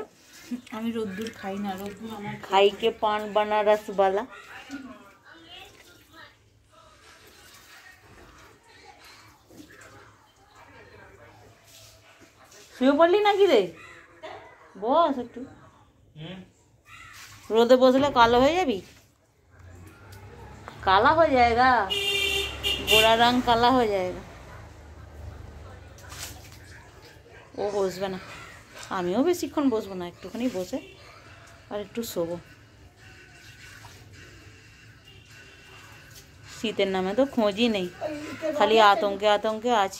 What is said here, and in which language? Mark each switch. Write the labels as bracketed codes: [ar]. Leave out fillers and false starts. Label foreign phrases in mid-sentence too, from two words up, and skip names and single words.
[bn] আমি রোদ্দুর খাই না, রোদ্দুর আমার খাইকে পান বানা রসবালা। শুয়ে পড়লি নাকি রে? বস একটু, রোদে বসলে কালো হয়ে যাবি। [hi] काला हो जाएगा, गोरा रंग काला हो जाएगा। [bn] ও বসবে না, আমিও বেশিক্ষণ বসবো না, একটুখানি বসে আর একটু শোবো। শীতের নামে তো খোঁজই নেই, খালি আতঙ্কে আতঙ্কে আছি।